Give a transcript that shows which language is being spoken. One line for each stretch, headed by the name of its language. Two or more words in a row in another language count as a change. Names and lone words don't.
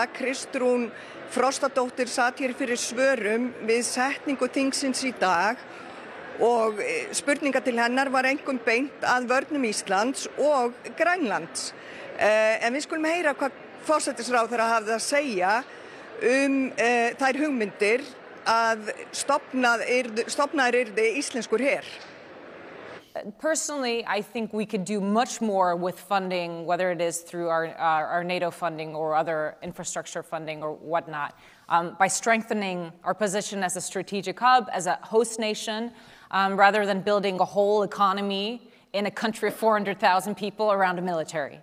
Icelandic: Kristrún Frostadóttir sat hér fyrir svörum við setningu þingsins í dag og spurninga til hennar var einkum beint að vörnum Íslands og Grænlands. En við skulum heyra hvað forsætisráðherra hafði að segja þær hugmyndir að stofnaður yrði íslenskur her.
English: Personally, I think we could do much more with funding, whether it is through our NATO funding or other infrastructure funding or whatnot, by strengthening our position as a strategic hub, as a host nation, rather than building a whole economy in a country of 400,000 people around a military.